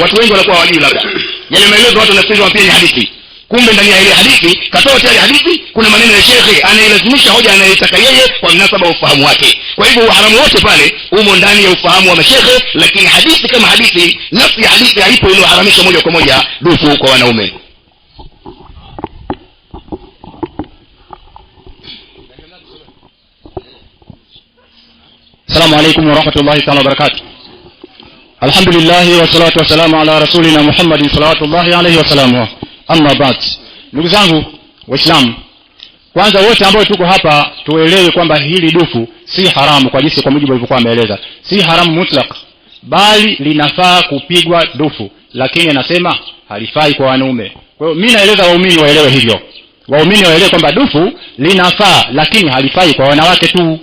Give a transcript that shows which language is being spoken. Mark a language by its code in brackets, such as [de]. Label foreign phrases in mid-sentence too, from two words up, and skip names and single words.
[sw] Watu wengi wanakuwa hawajui labda yale maelezo, watu wanafikiri wapia ni hadithi, kumbe ndani ya ile hadithi katoa tayari hadithi kuna maneno ya shekhe anayelazimisha hoja anayetaka yeye kwa mnasaba wa ufahamu wake. Kwa hivyo uharamu wote pale umo ndani ya ufahamu wa mashekhe, lakini hadithi kama hadithi, nafsi ya hadithi haipo ile haramisha moja kwa moja dufu kwa wanaume. [ar] السلام عليكم ورحمة الله تعالى وبركاته. الحمد لله والصلاة والسلام على رسولنا محمد صلى الله عليه وسلم. أما بعد. [sw] Ndugu zangu Waislamu, kwanza wote ambao tuko hapa tuelewe kwamba hili dufu si haramu kwa jinsi kwa mujibu alivyokuwa ameeleza. Si haramu mutlaq, bali linafaa kupigwa dufu, lakini anasema halifai kwa wanaume. Kwa hiyo mimi naeleza waumini waelewe hivyo. Waumini waelewe kwamba dufu linafaa lakini halifai kwa wanawake tu.